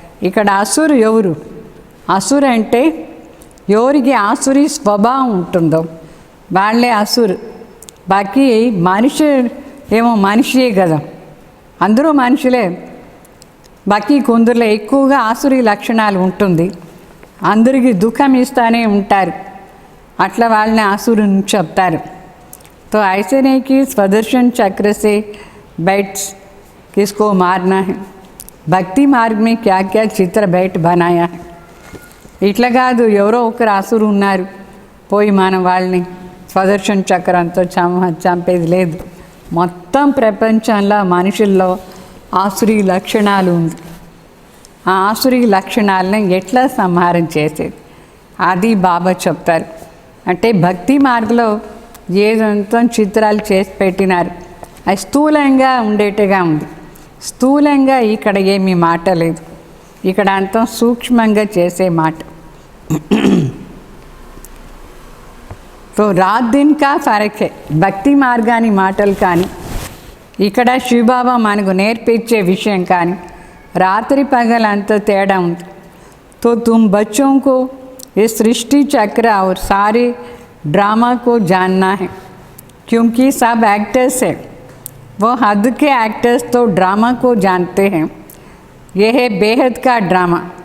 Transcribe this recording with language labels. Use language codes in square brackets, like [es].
[te] ఇక్కడ అసురు ఎవరు? అసురు అంటే ఎవరికి ఆసురి స్వభావం ఉంటుందో వాళ్ళే అసురు. బాకీ మనిషి ఏమో మనిషియే కదా, అందరూ మనుషులే. బాకీ కొందరిలో ఎక్కువగా ఆసురి లక్షణాలు ఉంటుంది, అందరికీ దుఃఖం ఇస్తూనే ఉంటారు, అట్లా వాళ్ళని ఆసురుని చెప్తారు. [hi] तो ऐसे नहीं कि स्वदर्शन चक्र से बैठ किसको मारना है, భక్తి మార్గ में क्या क्या चित्र बैठ बनाया है. [te] ఇట్లా కాదు ఎవరో ఒకరు ఆసురు ఉన్నారు పోయి మనం వాళ్ళని స్వదర్శన చక్రంతో చంపేది లేదు. మొత్తం ప్రపంచంలో మనుషుల్లో ఆసురీ లక్షణాలు ఉంది. ఆ ఆసురీ లక్షణాలను ఎట్లా సంహారం చేసేది అది బాబా చెప్తారు. అంటే భక్తి మార్గంలో ఏదంతా చిత్రాలు చేసి పెట్టినారు, అది స్థూలంగా ఉండేట్టుగా ఉంది. స్థూలంగా ఇక్కడ ఏమీ మాట లేదు, ఇక్కడ అంతా సూక్ష్మంగా చేసే మాట. [hi] तो रात दिन का फर्क है. [te] భక్తి మార్గాని మాటలు కానీ ఇక్కడ శివబాబా మనకు నేర్పించే విషయం కానీ రాత్రి పగలంత తేడా ఉంది. [hi] तो तुम बच्चों को इस सृष्टि चक्र और सारे ड्रामा को जानना है, क्योंकि सब एक्टर्स है. वो हद के एक्टर्स तो ड्रामा को जानते हैं. यह है बेहद का ड्रामा.